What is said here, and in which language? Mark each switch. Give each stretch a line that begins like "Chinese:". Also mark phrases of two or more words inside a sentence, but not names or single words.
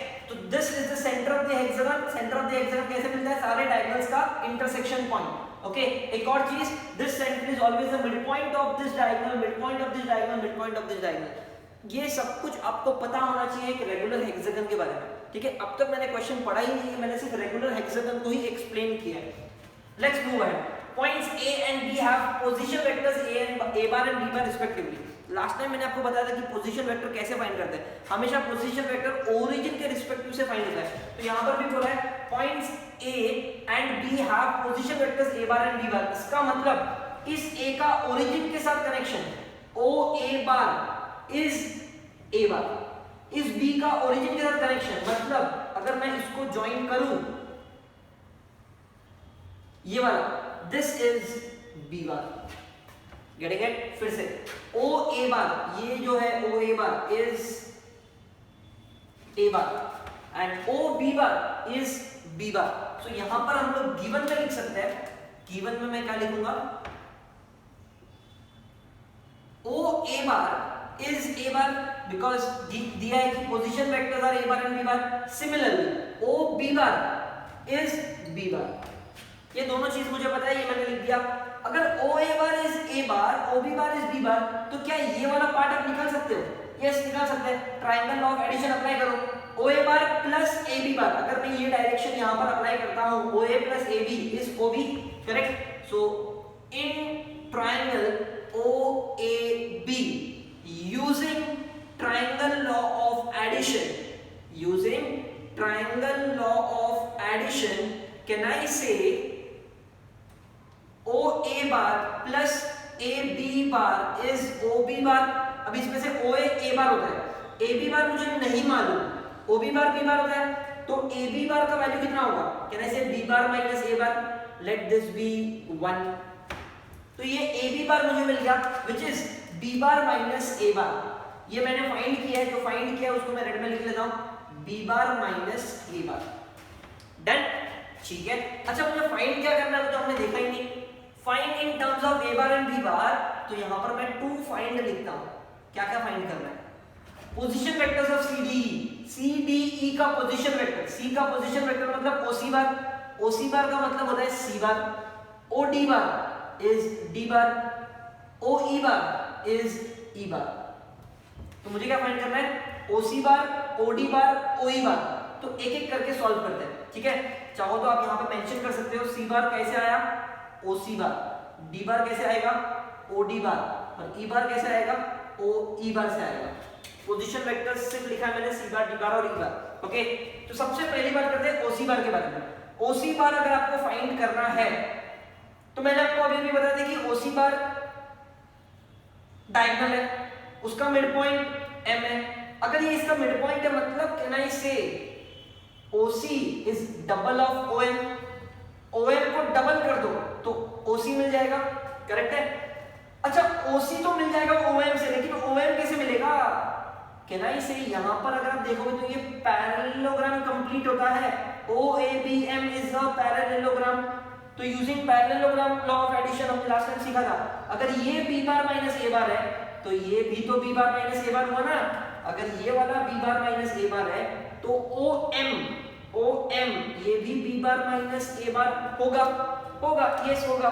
English: तो this is the center of the hexagon. center of the hexagon
Hindi: कैसे मिलता है, सारे डायगोनल्स का
English: intersection point. ओके,
Hindi: एक और चीज,
English: this center is always the mid point of this diagonal, mid point of this diagonal, mid point of this diagonal.
Hindi: ये सब कुछ आपको पता होना चाहिए एक
English: regular hexagon
Hindi: के बारे में, ठीक है. अब तक मैंने क्वेश्चन पढ़ा ही नहीं है, मैंने सिर्फ
English: regular hexagon
Hindi: को ही एक्सप्लेन किया है.
English: let's move ahead. Points A and B have position vectors A bar and B bar respectively. last time
Hindi: मैंने आपको बताया था कि
English: position vector
Hindi: कैसे फाइंड करते हैं. हमेशा
English: position vector origin
Hindi: के रिस्पेक्टिव से फाइंड होता है. तो यहाँ पर भी बोला है
English: points A and B have position vectors A bar and B bar.
Hindi: इसका मतलब इस A का ओरिजिन के साथ
English: connection OA bar is A bar,
Hindi: इस B का ओरिजिन के साथ कनेक्शन मतलब अगर मैं इसको ज्वाइन करूं, ये वाला,
English: this is B bar. Getting it?
Hindi: फिर से
English: OA bar,
Hindi: ये जो है
English: OA bar is A bar and OB bar is B bar.
Hindi: So यहां पर हम लोग गिवन में लिख सकते हैं. गिवन में मैं क्या लिखूंगा,
English: OA bar is A bar because
Hindi: दिया है कि
English: position vectors are A bar and B bar. Similarly OB bar is B bar.
Hindi: ये दोनों चीज मुझे पता है, ये मैंने लिख दिया.
English: अगर OA bar is A bar, OB bar is B bar,
Hindi: तो क्या ये वाला पार्ट आप निकाल सकते हो? यस, निकाल सकते हैं.
English: triangle law of addition apply करो. OA bar plus AB bar,
Hindi: अगर मैं ये डायरेक्शन यहाँ पर अप्लाई करता हूँ,
English: OA plus AB is OB, correct. so in triangle OAB using triangle law of addition, using triangle law of addition, can I say OA bar plus AB bar is OB bar.
Hindi: अब इसमें से
English: OA A bar
Hindi: होता है,
English: AB bar
Hindi: मुझे नहीं मालूम,
English: OB bar B bar
Hindi: होता है, तो
English: AB bar
Hindi: का वैल्यू कितना होगा?
English: Can I say B bar minus A bar? Let this be 1.
Hindi: तो ये
English: AB bar
Hindi: मुझे मिल गया,
English: which is B bar minus A bar.
Hindi: ये मैंने फाइंड किया है, जो फाइंड किया है उसको मैं रेड में लिख लेता हूँ,
English: B bar minus A bar.
Hindi: डन, ठीक है. अच्छा, मुझे फाइंड क्या करना है तो हमने देखा ही नहीं.
English: find in terms of A bar and B bar,
Hindi: तो यहां पर मैं
English: to find
Hindi: लिखता हूं. क्या क्या फाइंड करना है?
English: position vectors of CDE का position vector, C का position vector मतलब OC bar, OC bar
Hindi: का मतलब होता है
English: C bar, OD bar is D bar, OE bar is E bar.
Hindi: तो मुझे क्या फाइंड करना है?
English: OC bar, OD bar, OE bar.
Hindi: तो एक एक करके सॉल्व करते हैं, ठीक है. चाहो तो आप यहां पे मेंशन कर सकते हो,
English: C bar
Hindi: कैसे आया,
English: OC bar, D bar
Hindi: कैसे आएगा,
English: OD bar, और E bar
Hindi: कैसे आएगा,
English: OE bar
Hindi: से आएगा.
English: position vectors
Hindi: सिर्फ लिखा है मैंने
English: C bar, D bar
Hindi: और
English: E bar.
Hindi: ओके, तो सबसे पहली बात करते हैं
English: OC bar
Hindi: के बारे में.
English: OC bar
Hindi: अगर आपको फाइंड करना है तो मैंने आपको अभी भी बता दिया कि
English: OC bar
Hindi: डायगोनल है, उसका
English: mid point
Hindi: M है. अगर ये इसका
English: mid point
Hindi: है मतलब
English: can I say OC is double of OM.
Hindi: OM को डबल कर दो तो OC मिल जाएगा, करेक्ट है. अच्छा, OC तो मिल जाएगा OM से, लेकिन OM कैसे मिलेगा?
English: can I say
Hindi: यहां पर अगर आप देखोगे तो ये पैरेललोग्राम कंप्लीट होता है.
English: OABM is a parallelogram. तो using parallelogram law of addition हमने last time
Hindi: सीखा था. अगर ये
English: B bar minus A bar
Hindi: है तो ये भी तो
English: B bar minus A bar
Hindi: हुआ ना. अगर ये वाला
English: B bar minus A bar
Hindi: है तो
English: OM OM,
Hindi: ये भी
English: B bar minus A bar
Hindi: होगा, होगा, यस होगा।